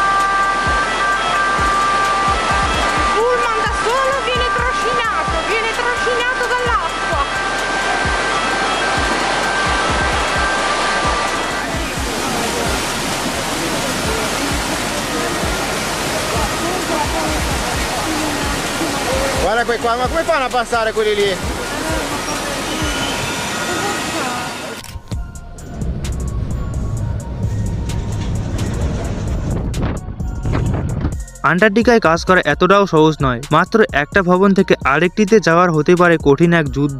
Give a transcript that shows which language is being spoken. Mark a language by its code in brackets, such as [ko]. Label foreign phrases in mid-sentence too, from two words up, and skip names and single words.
[it] Il pullman da solo viene trascinato dall'acqua. Guarda qua, ma come fanno a passare quelli lì? [bn] আন্টার্কটিকায় কাজ করা এতটাও সহজ নয়। মাত্র একটা ভবন থেকে আরেকটিতে যাওয়ার হতে পারে কঠিন এক যুদ্ধ।